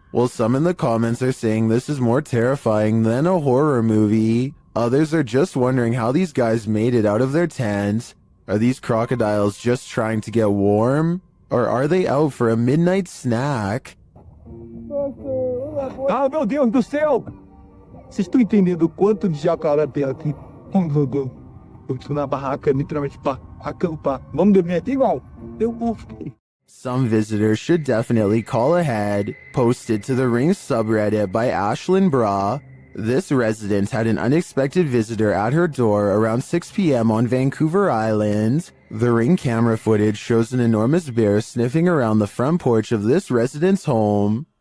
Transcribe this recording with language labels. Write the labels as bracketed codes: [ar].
[en] While some in the comments are saying this is more terrifying than a horror movie, others are just wondering how these guys made it out of their tent. Are these crocodiles just trying to get warm? Or are they out for a midnight snack? [pt] Ah, meu Deus do céu! Vocês estão entendendo o quanto de jacaré tem aqui? Eu estou na barraca, literalmente para acampar. Vamos dormir aqui igual? Eu vou. [en] Some visitors should definitely call ahead. Posted to the Ring subreddit by Ashlyn Bra. This resident had an unexpected visitor at her door around 6 p.m. on Vancouver Island. The Ring camera footage shows an enormous bear sniffing around the front porch of this resident's home.